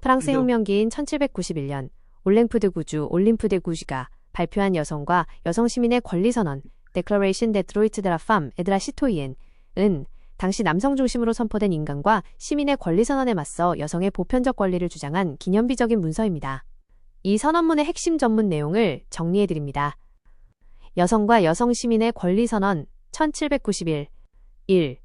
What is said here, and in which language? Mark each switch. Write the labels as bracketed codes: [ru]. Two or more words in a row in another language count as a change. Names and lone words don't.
[ko] 프랑스 그래서 혁명기인 1791년 올랭푸드 구주 올림푸데 구주가 발표한 여성과 여성 시민의 권리 선언 [fr] Declaration des droits de la femme et de la citoyenne [ko] 은 당시 남성 중심으로 선포된 인간과 시민의 권리 선언에 맞서 여성의 보편적 권리를 주장한 기념비적인 문서입니다. 이 선언문의 핵심 전문 내용을 정리해 드립니다. 여성과 여성 시민의 권리 선언 1791 1.